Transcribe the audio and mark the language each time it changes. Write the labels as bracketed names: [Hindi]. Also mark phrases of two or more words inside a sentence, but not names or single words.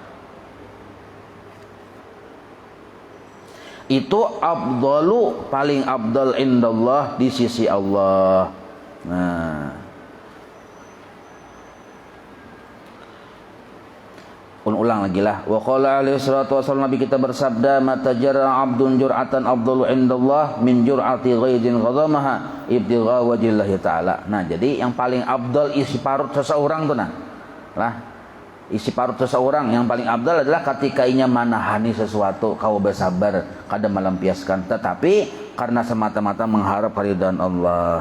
[Indonesian] Itu afdalu, paling [Arabic] أفضل عند الله [Indonesian] di sisi Allah. Nah, ulang lagi lah. [Arabic] وقال عليه الصلاة والسلام, [Indonesian] Nabi kita bersabda, [Arabic] ما تجرع عبد جرعة أفضل عند الله من جرعة غيظ كظمها ابتغاء وجه الله تعالى. [Indonesian] Nah, jadi yang paling afdal isi parut seseorang tuh nah. [Banjar] Lah, isi parut seseorang yang paling afdal adalah ketika inya manahani sesuatu, kau bersabar, kada melampiaskan, tetapi karena semata-mata mengharap keridhaan Allah.